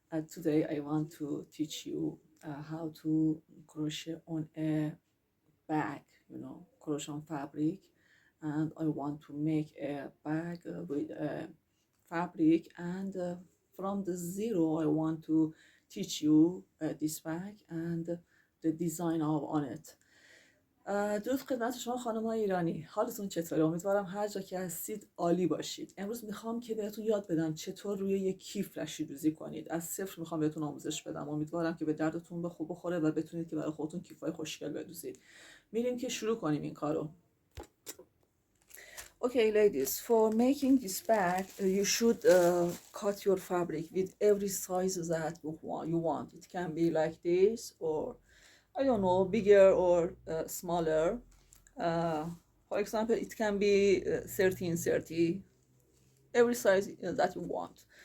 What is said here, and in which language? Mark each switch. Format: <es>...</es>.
<en>Today, I want to teach you how to crochet on a bag, crochet on fabric. And I want to make a bag with a fabric. And from the zero, I want to teach you this bag and the design of on it.</en> <fa>درود خدمت شما خانم‌های ایرانی. حالتون چطوره؟ امیدوارم هر جا که هستید عالی باشید. امروز میخوام که بهتون یاد بدم چطور روی یک کیف رشی دوزی کنید. از صفر میخوام بهتون آموزش بدم. امیدوارم که به دردتون بخوره و بتونید که برای خودتون کیف‌های خوشگل بدوزید. میریم که شروع کنیم این کارو.</fa> <en>Okay, ladies, for making this bag, you should cut your fabric with every size that you want. It can be like this, or I don't know, bigger or smaller. For example, it can be 13, 30, every size that you want.</en>